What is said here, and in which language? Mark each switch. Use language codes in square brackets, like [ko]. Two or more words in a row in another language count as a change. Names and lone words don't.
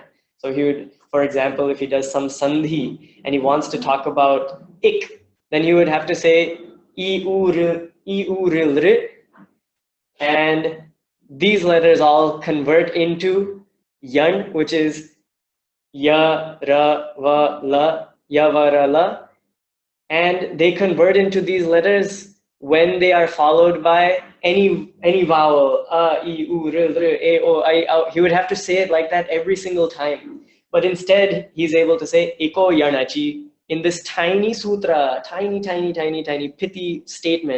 [en] So he would, for example, if he does some sandhi and he wants to talk about ik, then he would have to say I, U, R, and these letters all convert into yan, which is ya, ra, va, la, ya, va, ra, la, and they convert into these letters when they are followed by any vowel, a, I, U, R, e, o, I, au. He would have to say it like that every single time. But instead, he's able to say [sa] eko yanachi [en] in this tiny sutra, tiny pithy statement.